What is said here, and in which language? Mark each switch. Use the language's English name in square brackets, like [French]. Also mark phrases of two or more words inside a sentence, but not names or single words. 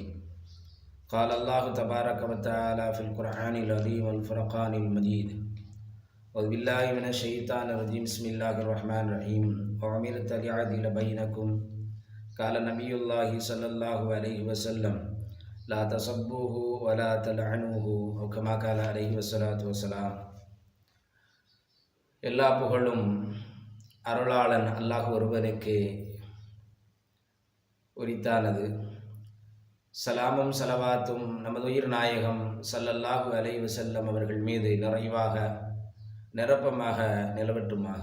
[Arabic] قال الله تبارك وتعالى في القرآن العظيم والفرقان المجيد: أعوذ بالله من الشيطان الرجيم بسم الله الرحمن الرحيم وأمرت لأعدل بينكم قال نبي الله صلى الله عليه وسلم لا تسبوه ولا تلعنوه أو كما قال عليه الصلاة والسلام. [Tamil] எல்லா புகழும் அருளாளன் அல்லாஹ் ஒருவனுக்கு உரித்தானது. சலாமும் சலவாத்தும் நமது உயிர் நாயகம் [Arabic] صلى الله عليه وسلم [Tamil] அவர்கள் மீது நிறைவாக நிரப்பமாக நிலவட்டுமாக.